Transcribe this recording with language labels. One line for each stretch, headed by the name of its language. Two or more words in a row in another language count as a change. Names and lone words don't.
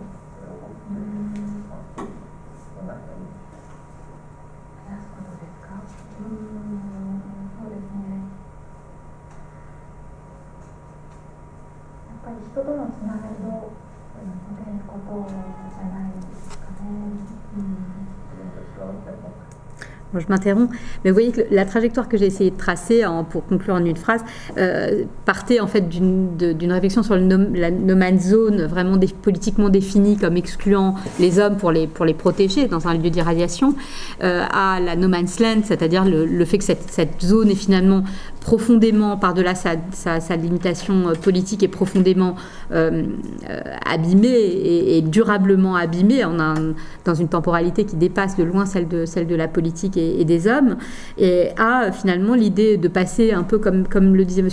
Japanese: 喜びって何がいい？話すことですか？そうですね。やっぱり人とのつながりを持てることじゃないですかね。
French: Bon, je m'interromps, mais vous voyez que la trajectoire que j'ai essayé de tracer pour conclure en une phrase partait en fait d'une réflexion sur la
English: no man's zone
French: vraiment politiquement définie comme excluant les hommes pour les protéger dans un lieu d'irradiation, à la
English: no man's land,
French: c'est-à-dire le fait que cette zone est finalement profondément, par-delà sa limitation politique, est profondément abîmée et durablement abîmée dans une temporalité qui dépasse de loin celle de la politique et des hommes, et a finalement l'idée de passer un peu comme le disait M.